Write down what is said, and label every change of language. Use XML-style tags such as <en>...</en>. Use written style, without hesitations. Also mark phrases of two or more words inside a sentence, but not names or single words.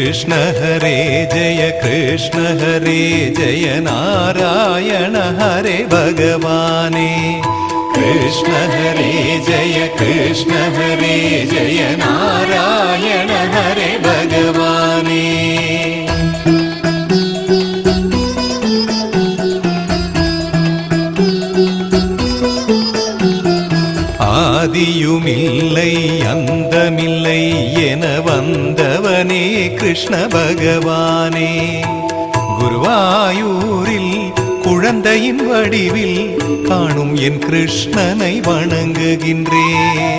<sa>कृष्ण हरे जय नारायण हरे भगवाने कृष्ण हरे जय नारायण हरे भगवाने</sa> <ta>ஆதியுமில்லை அந்தமில்லை என வந்தவனே கிருஷ்ண பகவானே குருவாயூரில் குழந்தையின் வடிவில் காணும் என் கிருஷ்ணனை வணங்குகின்றேன்.</ta>